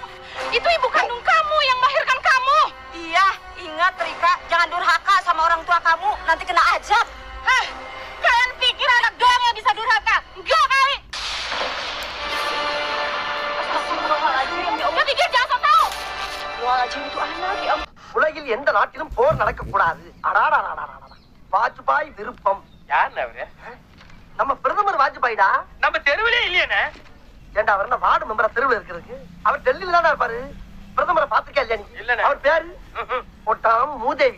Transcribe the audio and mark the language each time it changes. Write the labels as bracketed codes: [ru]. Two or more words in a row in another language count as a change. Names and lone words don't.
[id] Itu ibu kandung kamu yang melahirkan kamu. Iya, ingat Rika, jangan durhaka sama orang tua kamu, nanti kena azab. Heh, kalian pikir anak doang yang bisa durhaka? Enggak kali. Astagfirullahaladzim, ya Allah. Pikir jangan sok tahu. Wajib itu anak, ya ampun. [ta] உலகில் எந்த நாட்டிலும் போர் நடக்கக்கூடாது. வாஜ்பாய் விருப்பம். யாருன்னு அவரு? நம்ம பிரதமர் வாஜ்பாய்டா. நம்ம தெருவிலே இல்லையானே. ஏண்டா அவர் என்ன வார்டு மெம்பரா தெருவில் இருக்கிறதுக்கு? அவர் டெல்லியில தானே இருப்பாரு. பிரதமரை பாத்துக்கே இல்லையா நீ? அவர் பேரு ஒட்டாம் மூதேவி.